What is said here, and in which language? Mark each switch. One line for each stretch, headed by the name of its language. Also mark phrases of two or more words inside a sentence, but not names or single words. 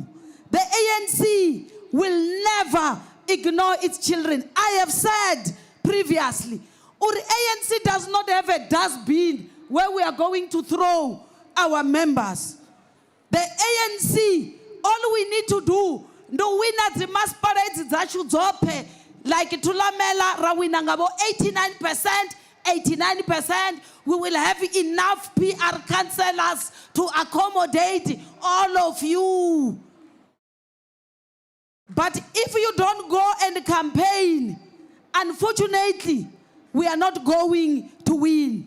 English: The ANC will never ignore its children. I have said previously, the ANC does not have a dustbin where we are going to throw our members. The ANC, all we need to do
Venda: ndo wina dzimasipaleti dzachu dzope
English: like Tulamela
Venda: rawina ngabo
English: 89%. We will have enough PR councillors to accommodate all of you. But if you don't go and campaign, unfortunately, we are not going to win.